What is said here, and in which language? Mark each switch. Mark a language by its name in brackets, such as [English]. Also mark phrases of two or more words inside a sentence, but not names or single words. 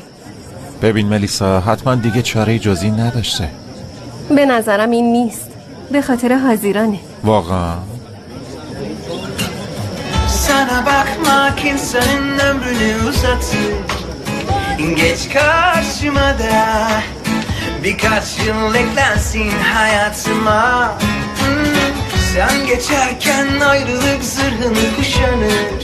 [Persian] ببین ملیسا، حتما دیگه چاره جزی نداشته. به نظرم این نیست. به خاطر حاضرانه. واقعا [Turkish] Sana bakmak insanın ömrünü uzatır. Geç karşıma da birkaç yıl eklensin hayatıma. Sen geçerken ayrılık zırhını kuşanır.